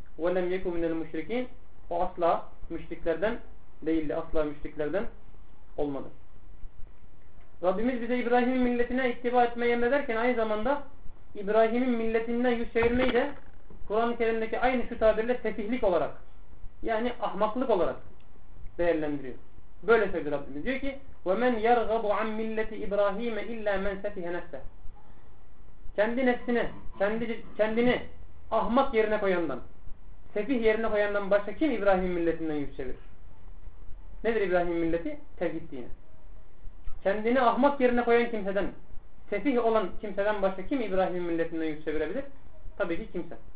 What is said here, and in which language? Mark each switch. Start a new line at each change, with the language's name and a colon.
Arabic: Ve lem yeku minel müşrikîn,
Turkish: o asla müşriklerden değildi, asla müşriklerden olmadı. Rabbimiz bize İbrahim'in milletine ittiba etmeyi emrederken aynı zamanda İbrahim'in milletinden yüz çevirmeyi de Kur'an-ı Kerim'deki aynı şu tabirle sefihlik olarak, yani ahmaklık olarak değerlendiriyor. Böyle söyledi Rabbimiz. Diyor ki
Arabic: وَمَنْ يَرْغَبُ عَنْ مِلَّةِ إِبْرَاهِيمَ إِلَّا مَنْ سَفِهَ نَفْسَهُ.
Turkish: Kendi nefsine, kendini ahmak yerine koyandan, sefih yerine koyandan başka kim İbrahim'in milletinden yüz çevirir? Nedir İbrahim milleti? Tevhid dini. Kendini ahmak yerine koyan kimseden, sefih olan kimseden başka kim İbrahim milletinden yüz çevirebilir? Tabii ki kimse.